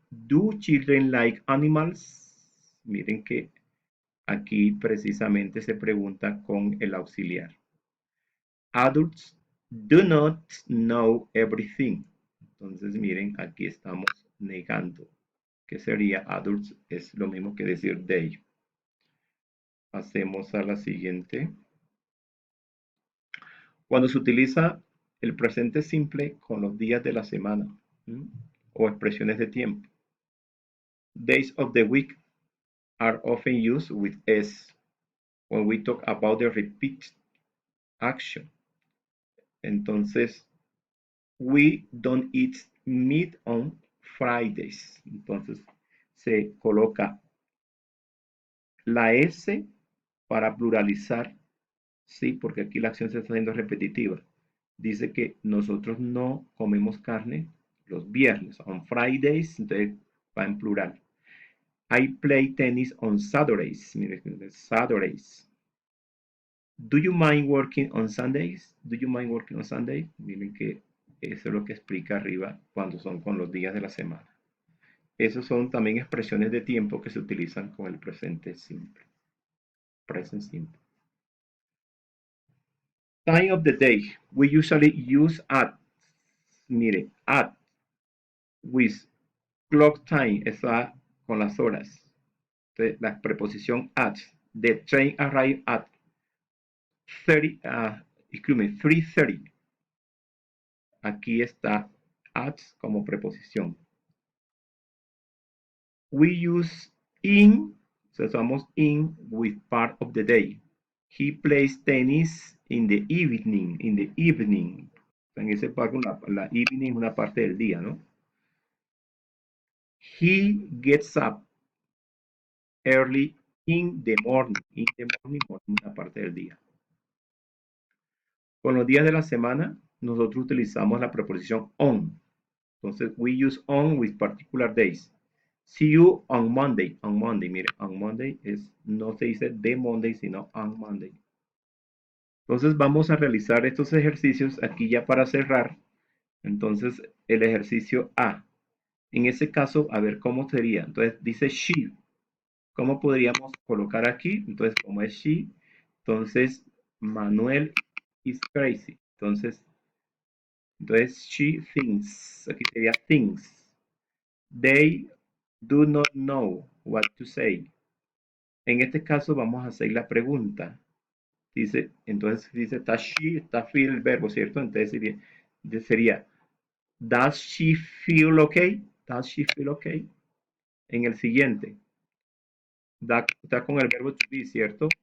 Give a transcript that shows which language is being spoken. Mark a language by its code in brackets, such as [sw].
[en] Do children like animals? [es] Miren que aquí precisamente se pregunta con el auxiliar. [en] Adults do not know everything. [es] Entonces, miren, aquí estamos negando. Que sería adults? Es lo mismo que decir they. Pasemos a la siguiente. Cuando se utiliza el presente simple con los días de la semana, ¿m? O expresiones de tiempo. [en] Days of the week are often used with S when we talk about the repeat action. Entonces, we don't eat meat on Fridays. [es] Entonces, se coloca la S para pluralizar, sí, porque aquí la acción se está haciendo repetitiva. Dice que nosotros no comemos carne los viernes, [en] on Fridays, [es] entonces va en plural. [en] I play tennis on Saturdays. Miren, Saturdays. Do you mind working on Sundays? Do you mind working on Sunday? [es] Miren que eso es lo que explica arriba cuando son con los días de la semana. Esos son también expresiones de tiempo que se utilizan con el presente simple. [en] Present simple. Time of the day. We usually use at. Mire, at with clock time [es] está con las horas. Entonces, la preposición [en] at. The train arrived at 3:30. [es] Aquí está at como preposición. [en] We use in, so usamos in with part of the day. He plays tennis in the evening. In the evening. [es] En ese parte, la evening es una parte del día, ¿no? [en] He gets up early in the morning. In the morning, [es] una parte del día. Con los días de la semana, nosotros utilizamos la preposición on. [en] Entonces, we use on with particular days. See you on Monday. On Monday, mire, on Monday [es] no se dice de Monday, sino [en] on Monday. [es] Entonces, vamos a realizar estos ejercicios aquí ya para cerrar. Entonces, el ejercicio A. En ese caso, a ver cómo sería. Entonces, dice she. ¿Cómo podríamos colocar aquí? Entonces, como es she, entonces [en] Manuel is crazy. [es] Entonces [en] she thinks. [es] Aquí sería things. [en] They do not know what to say. [es] En este caso vamos a hacer la pregunta. Entonces dice, está she, está feel el verbo, ¿cierto? [en] Entonces sería, does she feel okay? Does she feel okay? [es] En el siguiente, está con el verbo to be, ¿cierto?